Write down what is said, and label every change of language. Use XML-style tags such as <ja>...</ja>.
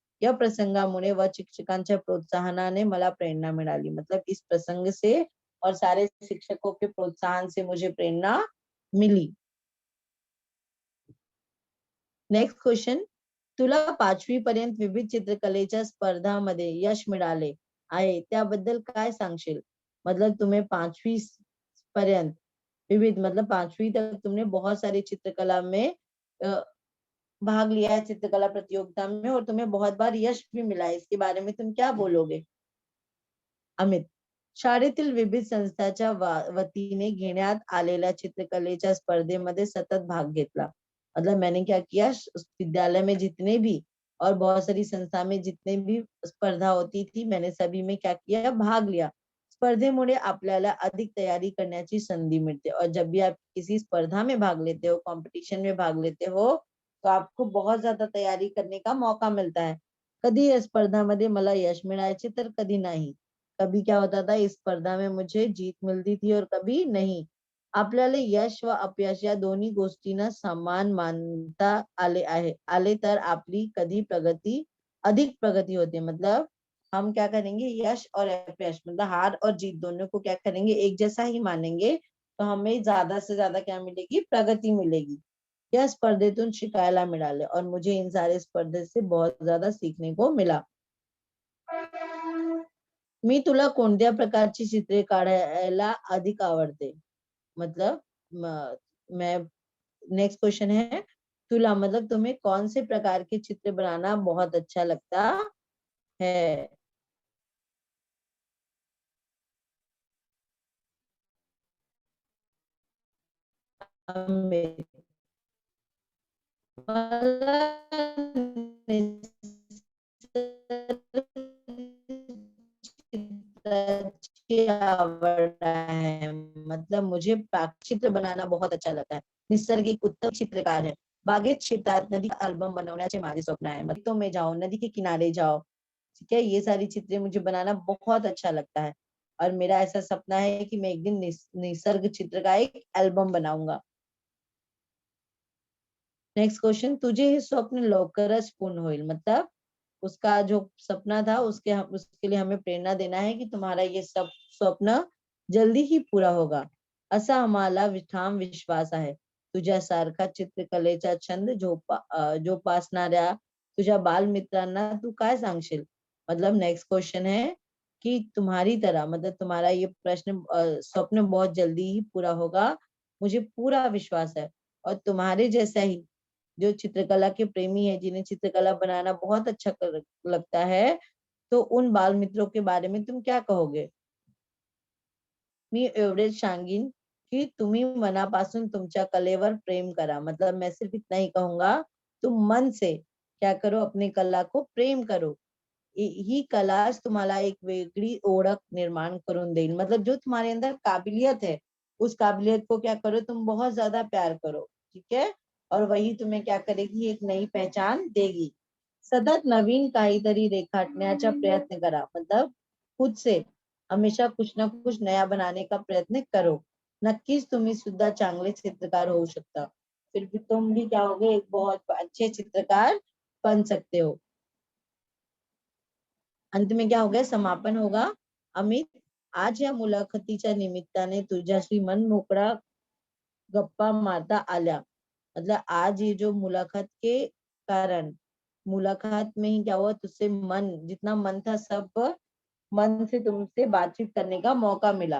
<mr>या प्रसंगामुळे व शिक्षकांच्या प्रोत्साहनाने मला प्रेरणा मिळाली.</mr> <hi>मतलब इस प्रसंग से और सारे शिक्षकों के प्रोत्साहन से मुझे प्रेरणा मिली.</hi> <mr>नेक्स्ट क्वेश्चन, तुला 5वी पर्यंत विविध चित्रकलेच्या स्पर्धामध्ये यश मिळाले आहे त्याबद्दल काय सांगशील?</mr> <hi>मतलब तुम्हें 5वीं पर्यंत विविध मतलब 5वीं तक तुमने बहुत सारी चित्रकला में भाग लिया है, चित्रकला प्रतियोगिता में, और तुम्हें बहुत बार यश भी मिला है. इसके बारे में तुम क्या बोलोगे?</hi> <mr>अमित, शाळेतील विविध संस्थाच्या वतीने घेण्यात आलेल्या चित्रकलेच्या स्पर्धेमध्ये सतत भाग घेतला.</mr> <hi>मतलब मैंने क्या किया, विद्यालय में जितने भी और बहुत सारी संस्था में जितने भी स्पर्धा होती थी, मैंने सभी में क्या किया, भाग लिया.</hi> <mr>स्पर्धेमुळे आपल्याला अधिक तयारी करण्याची संधी मिळते,</mr> <hi>और जब भी आप किसी स्पर्धा में भाग लेते हो, कंपटीशन में भाग लेते हो, तो आपको बहुत ज्यादा तयारी करने का मौका मिळता है.</hi> <mr>कधी या स्पर्धामध्ये मला यश मिळायचे तर कधी नाही.</mr> <hi>कभी क्या होता था, इस स्पर्धा में मुझे जीत मिलती थी और कभी नहीं.</hi> <mr>आपल्याला यश व अपयश या दोन्ही गोष्टींना समान मानता आले तर आपली कधी अधिक प्रगती होते.</mr> <hi>मतलब हम क्या करेंगे, यश और अपयश मतलब हार और जीत दोनों को क्या करेंगे, एक जैसा ही मानेंगे, तो हमें ज्यादा से ज्यादा क्या मिलेगी, प्रगति मिलेगी.</hi> <mr>या स्पर्धेतून शिकायला मिळाले</mr> <hi>और मुझे इन सारे स्पर्धे से बहुत ज्यादा सीखने को मिला.</hi> <mr>मी तुला कोणत्या प्रकारची चित्रे काढायला अधिक आवडते?</mr> <hi>मतलब मैं नेक्स्ट क्वेश्चन है, तुला मतलब तुम्हें कौन से प्रकार के चित्र बनाना बहुत अच्छा लगता है?</hi> <mr>अमित, मला चित्राची आवड आहे.</mr> <hi>मतलब मुझे चित्र बनाना बहुत अच्छा लगता है. निसर्गिक उत्तम चित्रकार है.</hi> <mr>बागेत शेतात नदी का अल्बम बनवण्याचे माझे स्वप्न आहे.</mr> <hi>मतलब में जाओ, नदी के किनारे जाओ, ठीक है, ये सारी चित्रें मुझे बनाना बहुत अच्छा लगता है. और मेरा ऐसा सपना है कि मैं एक दिन निसर्ग चित्र का एक एल्बम बनाऊंगा.</hi> <mr>नेक्स्ट क्वेश्चन, तुझे हे स्वप्न लवकरच पूर्ण होईल.</mr> <hi>मतलब उसका जो सपना था उसके लिए हमें प्रेरणा देना है कि तुम्हारा ये सब स्वप्न जल्दी ही पूरा होगा,</hi> <mr>असा आम्हाला ठाम विश्वास आहे. तुझ्यासारखा चित्रकलेचा छंद जोपासणाऱ्या तुझ्या बालमित्रांना तू काय सांगशील?</mr> <hi>मतलब नेक्स्ट क्वेश्चन है कि तुम्हारी तरह मतलब तुम्हारा ये प्रश्न स्वप्न बहुत जल्दी ही पूरा होगा, मुझे पूरा विश्वास है. और तुम्हारे जैसा ही जो चित्रकला के प्रेमी है, जिन्हें चित्रकला बनाना बहुत अच्छा लगता है, तो उन बाल मित्रों के बारे में तुम क्या कहोगे?</hi> <mr>मी एवढेच सांगीन की तुम्ही मनापासून तुमच्या कलेवर प्रेम करा.</mr> <hi>मतलब मैं सिर्फ इतना ही कहूंगा, तुम मन से क्या करो, अपनी कला को प्रेम करो.</hi> <mr>ही कलाच तुम्हाला एक वेगळी ओळख निर्माण करून देईल.</mr> <hi>मतलब जो तुम्हारे अंदर काबिलियत है, उस काबिलियत को क्या करो, तुम बहुत ज्यादा प्यार करो, ठीक है, और वही तुम्हें क्या करेगी, एक नई पहचान देगी.</hi> <mr>सतत नवीन काहीतरी रेखाटण्याचा प्रयत्न करा.</mr> <hi>मतलब खुद से हमेशा कुछ ना कुछ नया बनाने का प्रयत्न करो.</hi> <mr>नक्कीच तुम्ही सुद्धा चांगले चित्रकार होऊ शकता.</mr> <hi>फिर भी तुम भी क्या होगे, एक बहुत अच्छे चित्रकार बन सकते हो. अंत में क्या हो गया, समापन होगा.</hi> <mr>अमित, आज या मुलाखतीच्या निमित्ताने तुझ्याशी मन मोकळा गप्पा मारता आल्या.</mr> <hi>मतलब आज ये जो मुलाकात के कारण, मुलाकात में ही क्या हुआ, तुझसे मन जितना मन था सब मन से तुमसे बातचीत करने का मौका मिला.</hi>